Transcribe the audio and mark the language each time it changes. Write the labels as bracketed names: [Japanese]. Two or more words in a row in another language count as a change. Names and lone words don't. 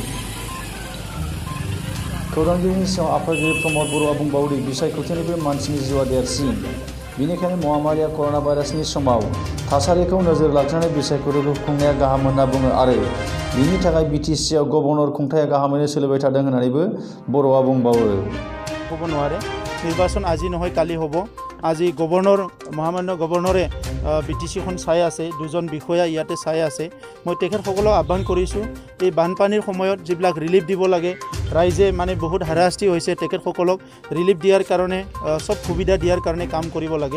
[Bodo] खौरांगिरिनि सिगाङाव आफादगिरि प्रमद बर'आ बुंबावदि बिसायख'थिनिफ्राय मानसिनि जिउआ देरसिन, बेनिखायनो महामारिया कर'ना भाइरासनि समाव थासारिखौ नोजोर लाखिनानै बिसायख'थिखौ खुंनाया गाहाम होनना बुङो आरो बिनि थाखाय बिटिसिआव गभर्नर खुंथाया गाहामैनो सोलिबाय थादों होननानैबो बर'आ बुंबावो। [Assamese] হ'ব নোৱাৰে নিৰ্বাচন আজি নহয় কালি হ'ব। আজি মহামান্য গভৰ্ণৰে বিটিচিখন চাই আছে, দুজন বিষয়া ইয়াতে চাই আছে। মই তেখেতসকলক আহ্বান কৰিছোঁ এই বানপানীৰ সময়ত যিবিলাক ৰিলিফ দিব লাগে, ৰাইজে মানে বহুত হাৰাশাস্তি হৈছে, তেখেতসকলক ৰিলিফ দিয়াৰ কাৰণে সব সুবিধা দিয়াৰ কাৰণে কাম কৰিব লাগে।